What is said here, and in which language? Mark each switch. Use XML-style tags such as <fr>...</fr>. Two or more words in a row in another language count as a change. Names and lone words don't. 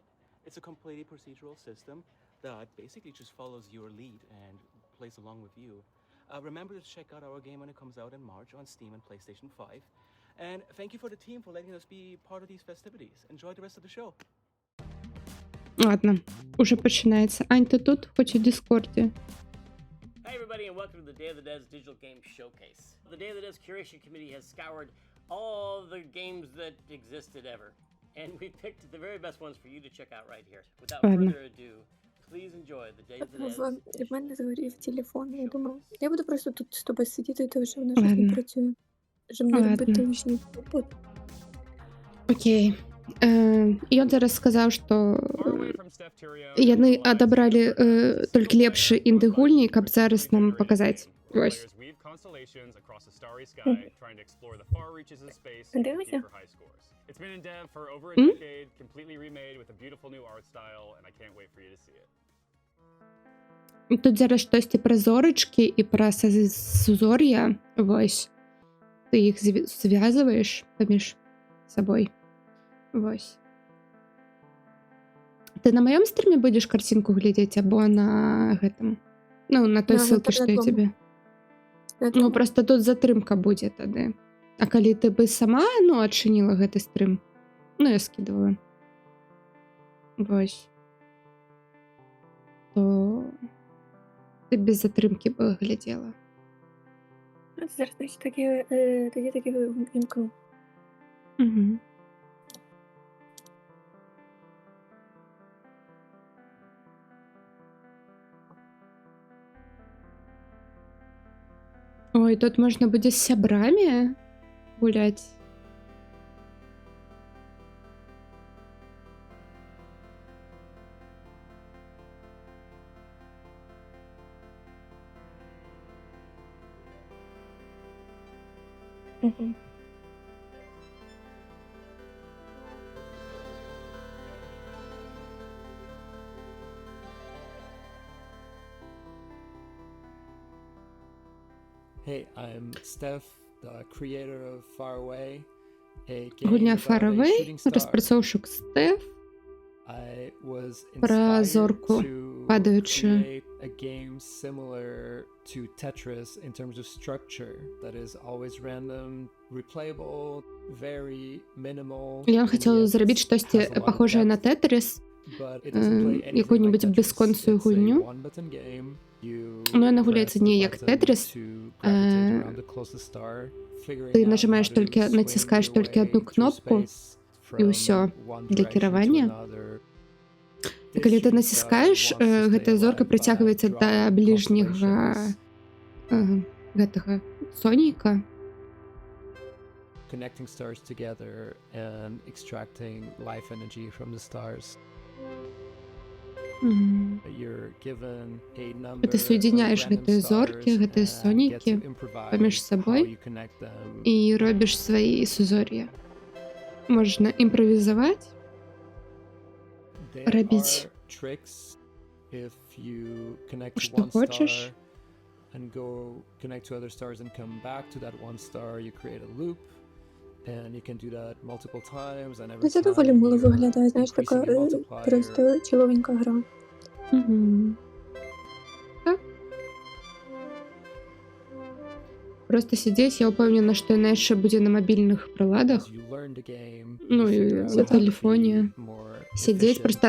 <en>It's a completely procedural system that basically just follows your lead and plays along with you. Remember to check out our game when it comes out in March on Steam and PlayStation 5. And thank you for the team for letting us be part of these festivities. Enjoy the rest of the show.</en> <uk>Ладно, уже починається. Ань, ти тут? Хоч у Дискорді.</uk> <en>Hi, everybody, and welcome to the Day of the Devs Digital Game Showcase. The Day of the Devs Curation Committee has scoured all the games that existed ever, and we picked the very best ones for you to check out right here. Without</en> <uk>Ладно.</uk> <en>further ado, please enjoy the Day of the Devs.</en> <uk>В мене згорів телефон, я думаю. Я буду просто тут з тобою сидіти, тому що воно щось не Ладно. працює. Щоб не Ладно. робити лишній попит.</uk> <be>Окей.</be> <uk>І он зараз сказав,</uk> <be>що яны адабралі толькі лепшы інды-гульні, каб зараз нам паказаць. Ось.</be> <uk>Дивися. М?</uk> <be>Тут зараз штосьці пра зорачкі і пра сузор'я. Вось.</be> <uk>Ти їх зв'язуєш</uk> <be>паміж сабой. Вось. Ты на маём стріме будзеш карцінку глядзець або на гэтым?</be> <uk>Ну, на той</uk> <be>На ссылке, што я твоём.</be> <uk>тебе.</uk> <be>Ну, просто тут затрымка будзе тады. А калі ты бы сама, ну, адчыніла гэты стрым, ну, я скидываю. Вось. То ты без затрымкі бы глядзела.</be> <uk>Зараз, значить, тоді таки вімкну.</uk> <be>Угу. Ой, тут можна будзе з сябрамі гуляць. Угу.</be> <en>Hey, I'm Steph, the creator of Far Away, a</en> <be>Гульня</be> <en>game Far about a Away, shooting star.</en> <be>розпрацоўшчык Стеф.</be> <en>I was</en> <be>Про</be> <en>inspired</en> <be>зорку</be> <en>to</en> <be>падаючую.</be> <en>create a game similar to Tetris in terms of structure that is always random, replayable, very minimal.</en> <be>Я</be> <en>and</en> <be>хацела</be> <en>yet</en> <be>зрабіць штосьці</be> <en>has a lot of</en> <be>пахожае на</be> <en>depth.</en> <be>Тетріс.</be> <en>But it doesn't play anything</en> <be>Якую-небудь</be> <en>like Tetris.</en> <be>бесконцую</be> <en>It's a</en> <be>гульню.</be> <en>one-button game. You</en> <uk>Ну, вона</uk> <en>press</en> <uk>гуляється</uk> <en>the</en> <uk>не як</uk> <en>button</en> <uk>Тетріс.</uk> <en>to gravitate around the closest star, figuring</en> <uk>Ти</uk> <en>out</en> <uk>нажимаєш</uk> <en>how to</en> <uk>тільки,</uk> <en>swing</en> <uk>натискаєш</uk> <en>your</en> <uk>тільки</uk> <en>way</en> <uk>одну</uk> <en>through</en> <uk>кнопку,</uk> <en>space</en> <uk>і</uk> <en>from</en> <uk>усьо</uk> <en>one</en> <uk>для</uk> <en>direction to</en> <uk>керування.</uk> <en>another.</en> <uk>І</uk> <en>This</en> <uk>коли ти</uk> <en>shooting</en> <uk>натискаєш,</uk> <en>star wants to</en> <be>гэта</be> <en>stay</en> <be>зорка</be> <en>alive</en> <uk>притягується</uk> <en>by</en> <uk>до</uk> <en>drawing</en> <uk>ближнього</uk> <en>constellations,</en> <be>гэтага сонейка.</be> <en>connecting stars together and extracting life energy from the stars. Мгм. You're given a number</en> <uk>Ти соєдиняєш</uk> <en>of random</en> <be>гэтыя зоркі,</be> <en>stars</en> <be>гэтыя</be> <en>and</en> <be>сонікі</be> <en>get to improvise</en> <be>паміж сабой</be> <en>how you connect them.</en> <uk>і робіш свої сузор'я. Можна імпровізувати.</uk> <en>There</en> <uk>робіть.</uk> <en>are tricks if you connect to</en> <uk>Що</uk> <en>one</en> <uk>хочеш.</uk> <en>star and go connect to other stars and come back to that one star, you create a loop. And you can do that multiple times, and every</en> <uk>Це</uk> <en>time</en> <uk>доволі мило</uk> <en>you're</en> <uk>виглядає, знаєш, така</uk> <en>increasing your multiplier.</en> <uk>просто чоловінька гра. Угу. Так. Просто сидеть, я упевнена, що вона ще буде на мобільних приладах.</uk> <en>As you learn the game,</en> <uk>Ну,</uk> <en>you</en> <uk>і</uk> <en>figure out</en> <uk>на</uk> <en>how to</en> <uk>телефоні.</uk> <en>be more</en> <uk>Сидеть,</uk> <en>efficient</en> <uk>просто</uk>